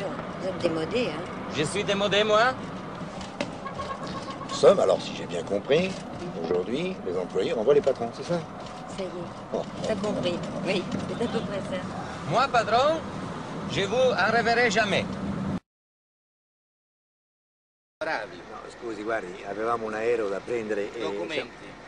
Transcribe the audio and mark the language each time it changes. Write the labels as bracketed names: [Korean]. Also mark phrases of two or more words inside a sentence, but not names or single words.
[French] Vous êtes démodés, hein. Je suis démodé, moi? Nous sommes, alors si j'ai bien compris, aujourd'hui, les employés renvoient les patrons, c'est ça? Ça y est. Oh. T'as compris. Oui, c'est à peu près ça. Moi, padron, je vous en reverrai jamais. [Italian] Bravi. No, scusi, guardi, avevamo un aereo da prendere e... Documenti.